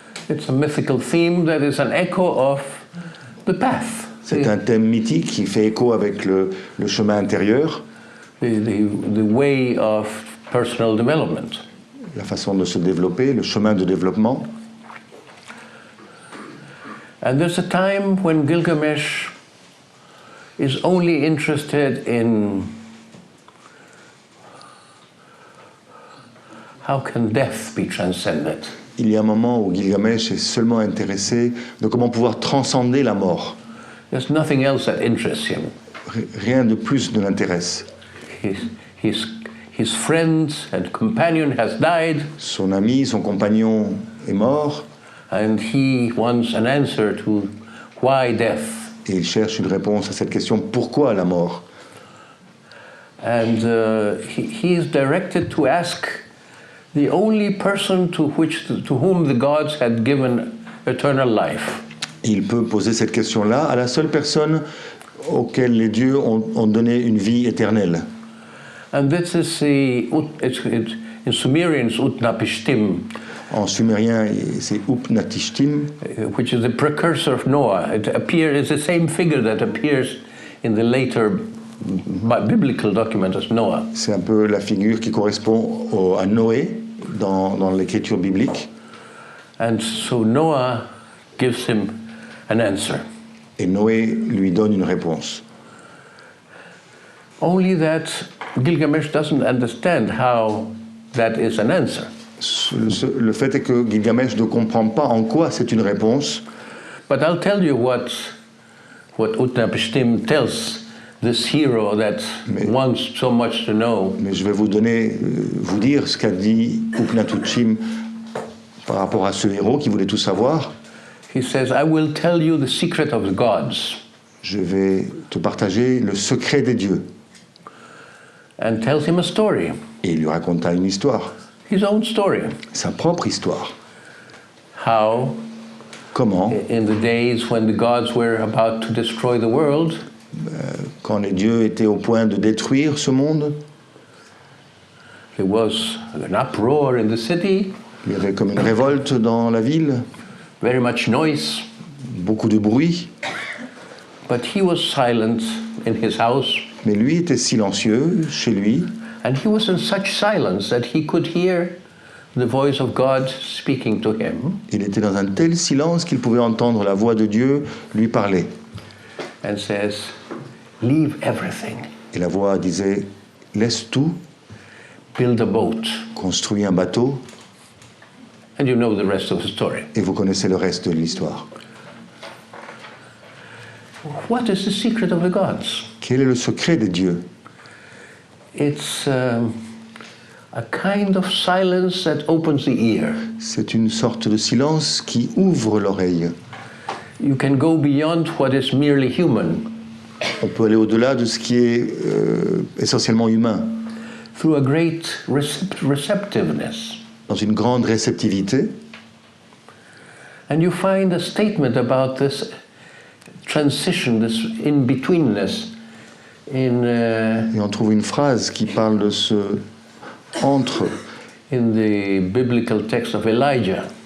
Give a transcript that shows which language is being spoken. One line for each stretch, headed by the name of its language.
English: It's a mythical theme that is an echo of the path.
French: C'est un thème mythique qui fait écho avec le chemin intérieur,
English: The way of personal development.
French: la façon de se développer, le chemin de développement.
English: And there's a time when Gilgamesh is only interested in how can death be transcended.
French: Il y a un moment où Gilgamesh est seulement intéressé de comment pouvoir transcender la mort.
English: There's nothing else that interests him.
French: Rien de plus ne l'intéresse.
English: His friend and companion has died,
French: Son ami, son compagnon est mort
English: and he wants an answer to why death.
French: et il cherche une réponse à cette question: pourquoi la mort?
English: And he is directed to ask the only person to whom the gods had given eternal life.
French: Il peut poser cette question-là à la seule personne auquel les dieux ont donné une vie éternelle.
English: And this is in Sumerian it's Utnapishtim,
French: En sumérien, c'est Upnatishtim,
English: which is the precursor of Noah. It's the same figure that appears in the later biblical document as Noah.
French: c'est un peu la figure qui correspond à Noé dans l'écriture biblique.
English: And so Noah gives him an answer.
French: Et Noé lui donne une réponse.
English: Only that Gilgamesh doesn't understand how that is an answer.
French: Le fait est que Gilgamesh ne comprend pas en quoi c'est une réponse,
English: But I'll tell you what Utnapishtim tells this hero that wants so much to know.
French: mais je vais vous dire ce qu'a dit Upnatuchim par rapport à ce héros qui voulait tout savoir.
English: He says, I will tell you the secret of the gods.
French: Je vais te partager le secret des dieux.
English: And tells him a story,
French: Et il lui raconta une histoire,
English: his own story.
French: sa propre histoire.
English: How,
French: Comment,
English: in the days when the gods were about to destroy the world,
French: quand les dieux étaient au point de détruire ce monde,
English: there was an uproar in the city,
French: il y avait comme une révolte dans la ville,
English: very much noise,
French: beaucoup de bruit,
English: but he was silent in his house,
French: mais lui était silencieux chez lui,
English: and he was in such silence that he could hear the voice of God speaking to him,
French: il était dans un tel silence qu'il pouvait entendre la voix de Dieu lui parler.
English: and says, leave everything,
French: Et la voix disait: laisse tout,
English: build a boat.
French: construis un bateau,
English: And you know the rest of the story.
French: et vous connaissez le reste de l'histoire.
English: What is the secret of the gods?
French: Quel est le secret des dieux?
English: It's a kind of silence that opens the ear.
French: C'est une sorte de silence qui ouvre l'oreille.
English: You can go beyond what is merely human
French: On peut aller au-delà de ce qui est essentiellement humain,
English: through a great receptiveness.
French: dans une grande réceptivité.
English: And you find a statement about this transition, this in-betweenness
French: Et on trouve une phrase qui parle de ce entre
English: in the biblical text of Elijah.